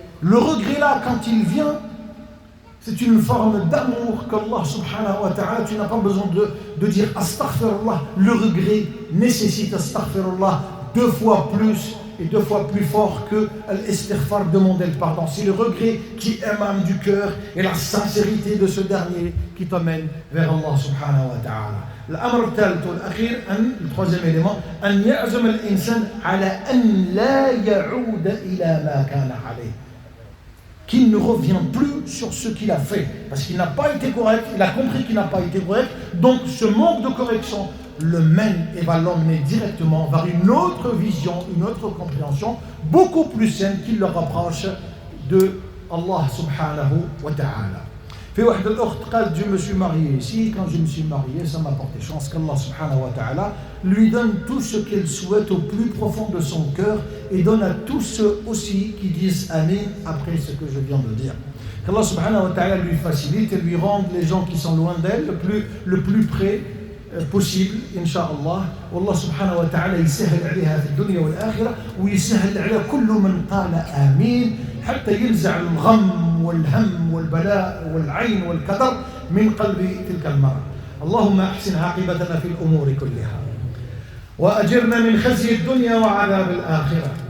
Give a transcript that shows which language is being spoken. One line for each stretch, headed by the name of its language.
French: Le regret là, quand il vient, c'est une forme d'amour qu'Allah subhanahu wa ta'ala, tu n'as pas besoin de dire astaghfirullah. Le regret nécessite astaghfirullah 2 fois plus et 2 fois plus fort que l'istighfar, demander le pardon. C'est le regret qui émane du cœur et la sincérité de ce dernier qui t'amène vers Allah subhanahu wa ta'ala.
Arabic: الأمر الثالث والأخير
French: le troisième élément,
Arabic: أن يعزم الإنسان على أن لا يعود إلى ما كان عليه.
French: Qu'il ne revient plus sur ce qu'il a fait, parce qu'il n'a pas été correct, il a compris qu'il n'a pas été correct, donc ce manque de correction le mène et va l'emmener directement vers une autre vision, une autre compréhension, beaucoup plus saine qui le rapproche de Allah subhanahu wa ta'ala.
Arabic: في واحدة الأخت قالت
French: je me suis mariée ici, quand je me suis mariée ça m'a porté chance qu'Allah subhanahu wa ta'ala lui donne tout ce qu'elle souhaite au plus profond de son cœur et donne à tous ceux aussi qui disent Amin après ce que je viens de dire. Qu'Allah subhanahu wa ta'ala lui facilite et lui rende les gens qui sont loin d'elle le plus près possible Inch'Allah.
Arabic: والله سبحانه وتعالى يسهل عليها في الدنيا والآخرة ويسهل على كل من قال آمين حتى ينزع الغم والهم والبلاء والعين والكدر من قلب تلك المرأة. اللهم أحسن عاقبتنا في الأمور كلها وأجرنا من خزي الدنيا وعذاب الآخرة.